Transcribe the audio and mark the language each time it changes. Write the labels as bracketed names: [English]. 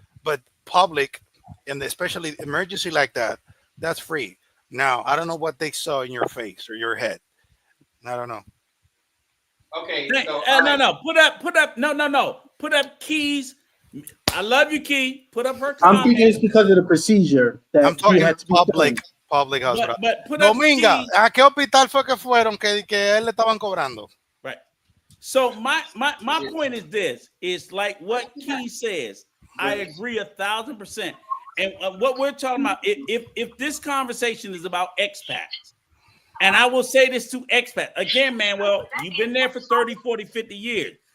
[English] But public, and especially emergency like that, that's free. Now I don't know what they saw in your face or your head. I don't know. Okay. So, no. Put up Keys. I love you, Key. Put up her comment. I'm thinking it's because of the procedure that I'm talking had to public hospital. But put [Spanish] Dominga, ¿a qué hospital fue que fueron que él le estaban cobrando? [English] Right. So my point is this: is like what Key says. I agree 1,000%. And what we're talking about, if this conversation is about expats, and I will say this to expats again, Manuel, you've been there for 30, 40, 50 years.